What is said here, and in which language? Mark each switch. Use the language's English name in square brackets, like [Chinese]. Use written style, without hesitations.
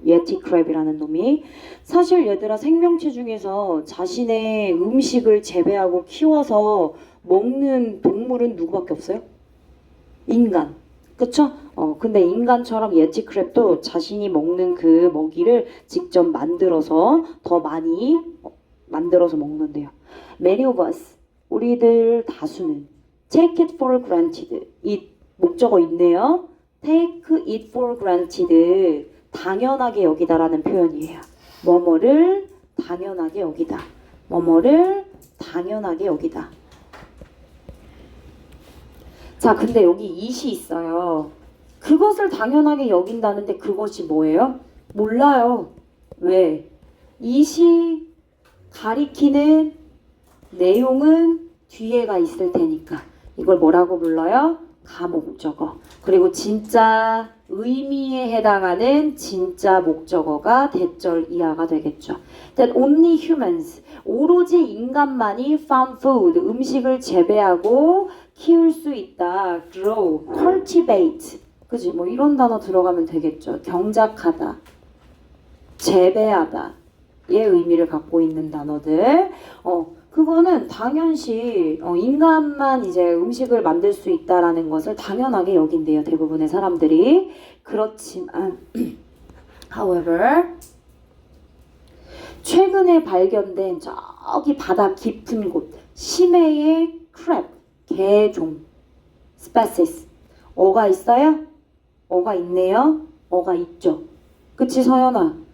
[Korean] 예티 크랩이라는 놈이. 사실 얘들아 생명체 중에서 자신의 음식을 재배하고 키워서 먹는 동물은 누구밖에 없어요? 인간. 그쵸? 근데 인간처럼 예티 크랩도 자신이 먹는 그 먹이를 직접 만들어서 더 많이 만들어서 먹는데요. [English] Many of us, [Korean] 우리들 다수는 [English] take it for granted. [Korean] 이 목적어 있네요. [English] take it for granted. [Korean] 당연하게 여기다라는 표현이에요. 뭐뭐를 당연하게 여기다. 뭐뭐를 당연하게 여기다. 자, 근데 여기 it이 있어요. 그것을 당연하게 여긴다는데 그것이 뭐예요? 몰라요. 왜? it이 가리키는 내용은 뒤에가 있을 테니까. 이걸 뭐라고 불러요? 가목적어. 그리고 진짜 의미에 해당하는 진짜 목적어가 대절 이하가 되겠죠. [English] That only humans, [Korean] 오로지 인간만이 [English] found food, [Korean] 음식을 재배하고 키울 수 있다. [English] grow, cultivate, 그지? [Korean] 뭐 이런 단어 들어가면 되겠죠. 경작하다, 재배하다 의 의미를 갖고 있는 단어들. 그거는 당연시 인간만 이제 음식을 만들 수 있다라는 것을 당연하게 여긴대요. 대부분의 사람들이. 그렇지만 however 최근에 발견된 저기 바다 깊은 곳 심해의 크랩 개종 species 어가 있어요? 어가 있네요. 어가 있죠. 그치 서연아?